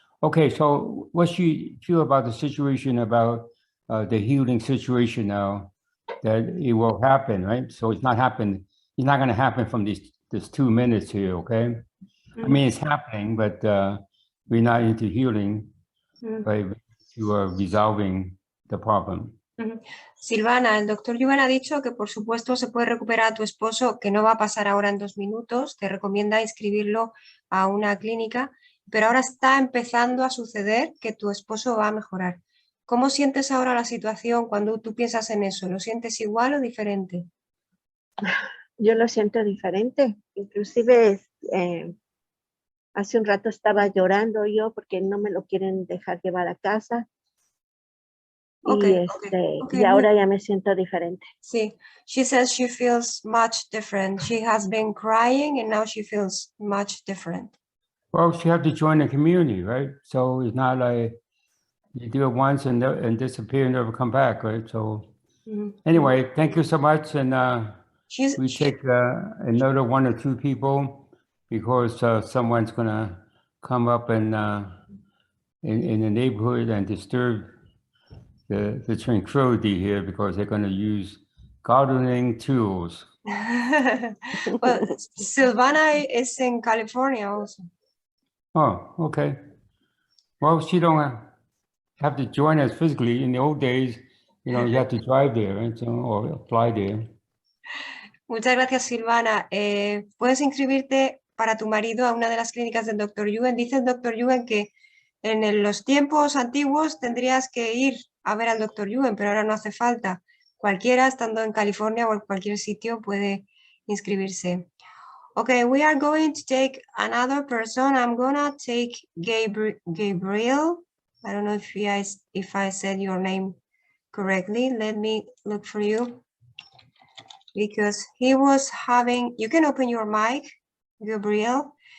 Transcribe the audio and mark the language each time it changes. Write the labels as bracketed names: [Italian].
[English] Okay, so what you feel about the situation about the healing situation now, that it will happen, right? So it's not going to happen from this 2 minutes here, okay? I mean, it's happening, but we're not into healing, but you are resolving the problem. [Spanish] Silvana, el doctor Yuen ha dicho que por supuesto se puede recuperar a tu esposo, que no va a pasar ahora en 2 minutos, te recomienda inscribirlo a una clínica, pero ahora está empezando a suceder que tu esposo va a mejorar. ¿Cómo sientes ahora la situación cuando tú piensas en eso? ¿Lo sientes igual o diferente? Yo lo siento diferente. Inclusive hace un rato estaba llorando yo porque no me lo quieren dejar llevar a casa. Y ahora ya me siento diferente. [English] Sí, she says she feels much different. She has been crying and now she feels much different. Well, she had to join the community, right? So it's not like you do it once and disappear and never come back, right? So anyway, thank you so much. And we take another 1 or 2 people because someone's going to come up and in the neighborhood and disturb the tranquility here because they're going to use gardening tools. Well, Silvana is in California also. Oh, okay. Well, she don't have to join us physically. In the old days, you have to drive there, right? So, or fly there. [Spanish] Muchas gracias, Silvana. Puedes inscribirte para tu marido a una de las clínicas del Dr. Yuen. Dice el Dr. Yuen que En los tiempos antiguos tendrías que ir a ver al Dr. Yuen, pero ahora no hace falta. Cualquiera, estando en California o en cualquier sitio, puede inscribirse. [English] Okay, we are going to take another person. I'm gonna take Gabriel. I don't know if I said your name correctly. Let me look for you. Because he was having, you can open your mic, Gabriel.